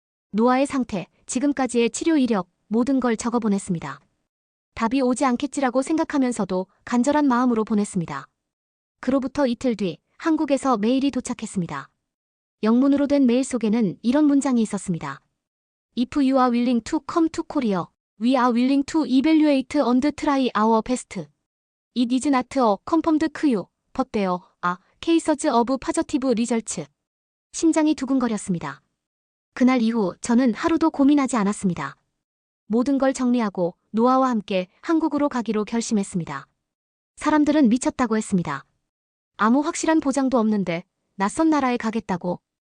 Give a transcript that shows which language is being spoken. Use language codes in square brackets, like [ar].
[ko] 노아의 상태, 지금까지의 치료 이력, 모든 걸 적어보냈습니다. 답이 오지 않겠지라고 생각하면서도 간절한 마음으로 보냈습니다. 그로부터 이틀 뒤 한국에서 메일이 도착했습니다. 영문으로 된 메일 속에는 이런 문장이 있었습니다. [en] If you are willing to come to Korea, we are willing to evaluate and try our best. It is not a confirmed cure, but there are cases of positive results. [ko] 심장이 두근거렸습니다. 그날 이후 저는 하루도 고민하지 않았습니다. 모든 걸 정리하고 노아와 함께 한국으로 가기로 결심했습니다. 사람들은 미쳤다고 했습니다. 아무 확실한 보장도 없는데 낯선 나라에 가겠다고.